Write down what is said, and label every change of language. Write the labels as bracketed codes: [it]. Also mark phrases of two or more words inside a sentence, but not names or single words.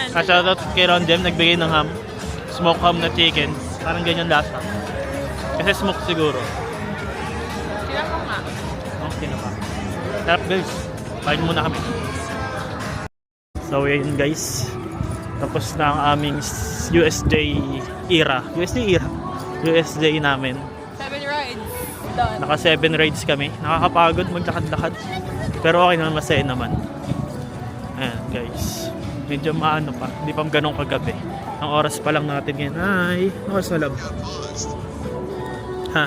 [tl] Shoutout kay Rondem, nagbigay ng ham. [en] Smoke ham [tl] na chicken. Parang ganyan lasa. Kasi smoke siguro. Sila ko nga. Okay na pa. Sarap guys. Kain muna kami. So yun guys. Tapos na ang aming USJ era. USJ namin. [en] 7 rides. Done. [tl] Naka 7 rides kami. Nakakapagod maglakad-lakad. Pero okay naman, masaya naman. Ayan guys. Medyo maano pa. Hindi pa ganun kagabi. Ang oras pa lang natin ngayon. Ay, oras na lang. Ha.